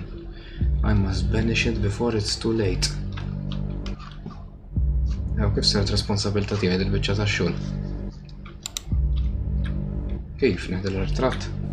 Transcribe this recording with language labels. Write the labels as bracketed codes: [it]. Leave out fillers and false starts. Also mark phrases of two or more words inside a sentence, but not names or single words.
[en] I must banish it before it's too late. Ew, [mt] kif sert responsabilta tiegħi dil-biċċa tax-xogħol? Kif neħdu l-ritratt?